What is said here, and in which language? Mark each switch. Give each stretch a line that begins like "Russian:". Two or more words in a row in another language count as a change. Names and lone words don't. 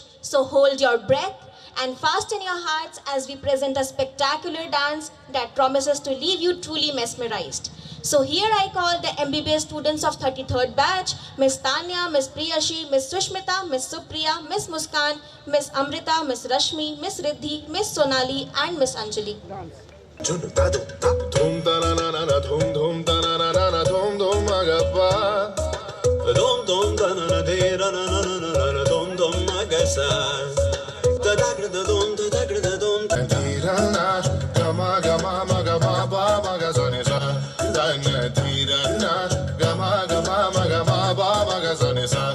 English: So hold your breath and fasten your hearts as we present a spectacular dance that promises to leave you truly mesmerized. So here I call the MBBS students of 33rd batch, Miss Tanya, Miss Priyashi, Miss Sushmita, Miss Supriya, Miss Muskan, Miss Amrita, Miss Rashmi, Miss Riddhi, Miss Sonali and Miss Anjali. Dhum ta na na na dhum dhum ta na na na dhum dhum agappa dhum dhum ta na na de na na na na na dhum dhum agasa ta da da dhum ta da da dhum tira na gama gama maga ba ba maga zone sa da na tira na gama gama maga ba ba maga zone sa.